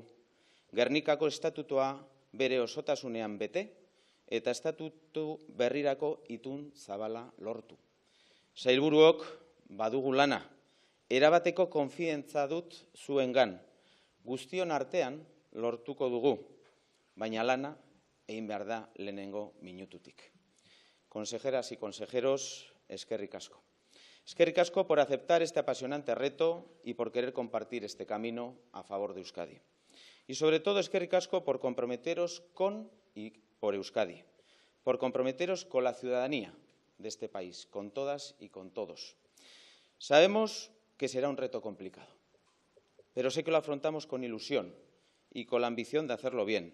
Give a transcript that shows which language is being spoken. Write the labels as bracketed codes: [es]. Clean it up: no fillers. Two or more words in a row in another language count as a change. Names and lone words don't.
[eu] Gernikako estatutua bere osotasunean bete eta estatutu berrirako itun zabala lortu. Sailburuok badugu lana, erabateko konfiantza dut zuengan. Guztion artean lortuko dugu. Baina lana egin behar da lehenengo minututik. [es] Consejeras y consejeros, [eu] eskerrik asko. Eskerrik asko [es] por aceptar este apasionante reto y por querer compartir este camino a favor de Euskadi. Y sobre todo, [eu] eskerrik asko [es] por comprometeros con y por Euskadi, por comprometeros con la ciudadanía de este país, con todas y con todos. Sabemos que será un reto complicado, pero sé que lo afrontamos con ilusión y con la ambición de hacerlo bien.